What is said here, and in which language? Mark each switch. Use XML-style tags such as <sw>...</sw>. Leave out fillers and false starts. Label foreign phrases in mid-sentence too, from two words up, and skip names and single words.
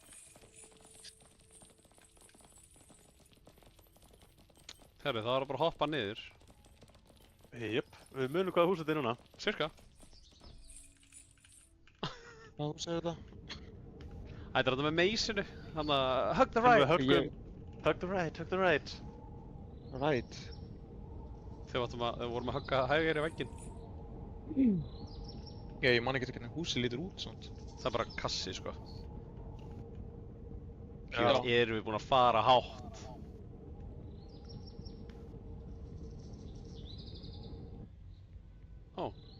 <is>Herri, það var bara að hoppa niður. Jöp, við munum hvaða hús þetta er núna. Cirka. Hvað þú segir þetta? Ætlar þetta með meysinu. Þannig að</is> <en>hug the</en> <is>Við</is> <en>right.</en> <is>höggum.</is> <en>Hug the right, hug the right. Right.</en> <is>Þegar við vorum að hugga hægir í vegginn. Já, ég man ekki hvernig húsið lítur út svona. Það er bara kassi, sko. Já. Hér erum við búin að fara hátt. Ó,</is>